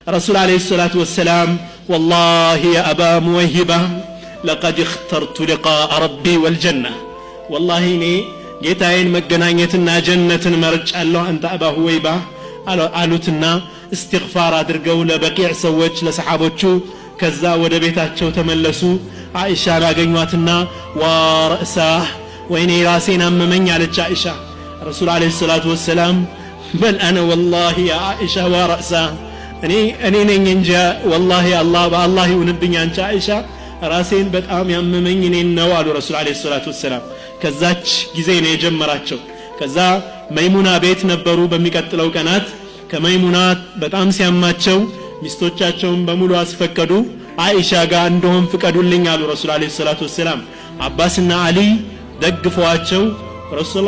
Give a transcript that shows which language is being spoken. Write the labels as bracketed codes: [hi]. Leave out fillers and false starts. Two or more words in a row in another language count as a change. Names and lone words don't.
[ar] رسول عليه الصلاة والسلام والله يا أبا موهبة لقد اخترت لقاء ربي والجنة والله إني [am] ጌታዬን መገናኘትና ጀነትን መርጫለሁ አንተ አባ ሁወይባ አሉትና استغفار አድርገው ለበቂዕ ሰዎች ለሰሃቦቹ ከዛ ወደ ቤታቸው ተመለሱ አይሻን አገኟትና ወራሳ ወይኔ ራሴን አመመኝ አለች አይሻ [ar] رسول عليه الصلاة والسلام [am] በል [ar] انا والله يا عائشه وراسا [am] እኔ ነኝ እንጂ [ar] والله الله [am] በአላህ ይሁንብኝ አንቺ አይሻ ራሴን በጣም ያመመኝ እኔን ነው አሉ [ar] رسول عليه الصلاة والسلام [am] ከዛች ጊዜ ነው የጀመራቸው ከዛ መይሙና ቤት ነበሩ በሚቀጥለው ቀናት ከመይሙና በጣም ሲያማቸው ሚስቶቻቸውን በሙሉ አስፈቀዱ አይሻ ጋር እንደሆን ፍቀዱልኝ አሉ [ar] رسول عليه الصلاة والسلام [am] አባስና አሊ ደግፈዋቸው ረሱል